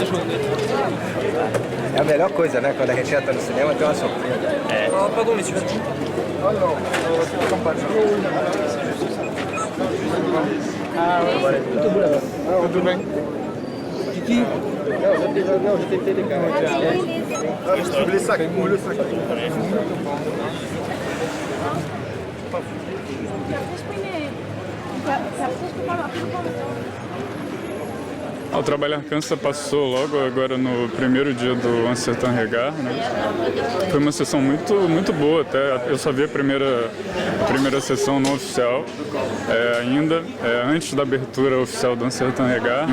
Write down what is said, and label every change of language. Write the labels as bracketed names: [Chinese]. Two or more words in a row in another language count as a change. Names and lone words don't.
[Portuguese] É a melhor coisa, né? Quando a gente entra no cinema, tem uma surpresa. É. Pagou, monsieur. Tudo bem. Kiki? Não, [French] je t'ai fait les caractères. Ouvre le sac, ouvre le sac. [Portuguese] O Trabalhar Cansa passou logo agora no primeiro dia do Un Certain Regard, né? Foi uma sessão muito boa até. Eu só vi a primeira sessão não oficial ainda, antes da abertura oficial do Un Certain Regard.